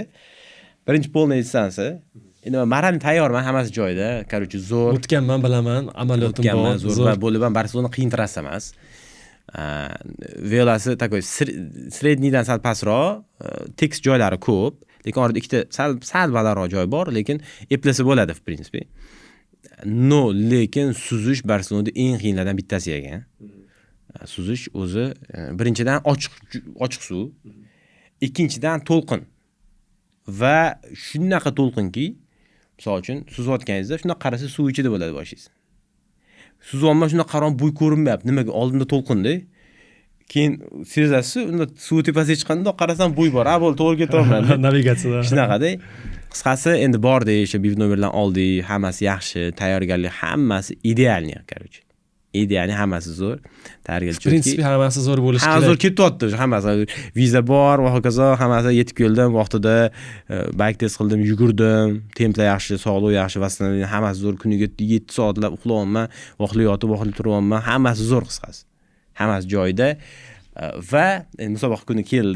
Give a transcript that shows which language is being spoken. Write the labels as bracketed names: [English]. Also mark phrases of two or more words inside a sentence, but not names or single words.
[Uzbek] Birinchi polniy distansiya. Endi men tayyorman, hammasi joyida. Короче, zo'r. O'tganman, bilaman, amaliyotim bor. Zo'r va bo'lib ham Barselona qiyin trassa emas. Velosi takoy sredniydan sal pastroq, tekis joylari ko'p, lekin orada ikkita sal balandroq joy bor, lekin eplasa bo'ladi [Russian] в принципе. [Uzbek] No, lekin suzish Barselonada eng qiyinlardan bittasi ekan. Suzish o'zi birinchidan ochiq suv, ikkinchidan to'lqin. Va shunaqa to'lqinki, Misol uchun suzayotganingizda shundoq qarasangiz suv ichida bo'ladi boshingiz. Suzyapman shundoq qarab bo'y ko'rinmayapti. Nimaga? Oldimda to'lqinda. Keyin sezasiz, unda suv tepasiga chiqqanda qarasam bo'y bor. Bo'ldi, to'g'ri ketyapman. Navigatsiyada. Shunaqada. Qisqasi endi bordik, o'sha bivnomerlarni oldik, hammasi yaxshi, tayyorgarlik hammasi idealniy, короче. Idealniy hammasi zo'r. Tayyorgarlik. [Russian] В принципе, [Uzbek] hammasi zo'r bo'lishi kerak. Hamma zo'r ketyapti, hammasi. Viza bor va hokazo, hammasi yetib keldim, vaqtida bike test qildim, yugurdim, templar yaxshi, sog'liq yaxshi, vassalangan, hammasi zo'r. Kuniga 7 soatlab uxlayapman, vaqtli yotib, vaqtli turyapman, hammasi zo'r qisqasi. Hammasi joyida va musobaqa kuni keldi.